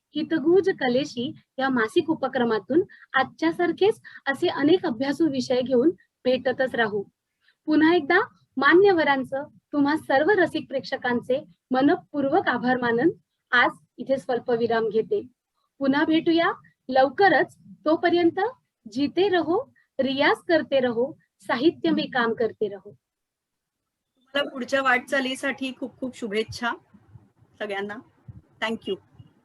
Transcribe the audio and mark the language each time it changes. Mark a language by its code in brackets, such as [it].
[mr] हितगुज कलेशी या मासिक उपक्रमातून आजच्या सारखेच असे अनेक अभ्यासू विषय घेऊन भेटतच राहू. पुन्हा एकदा मान्यवरांचं तुम्हा सर्व रसिक प्रेक्षकांचे मनपूर्वक आभार मानन आज इथे स्वल्पविराम घेते. पुन्हा भेटूया लवकरच. [hi] तोपर्यंत जीते रहो, रियाज करते रहो, साहित्य में काम करते रहो. [mr] तुम्हाला पुढच्या वाटचालीसाठी खूप खूप शुभेच्छा सगळ्यांना. थँक्यू.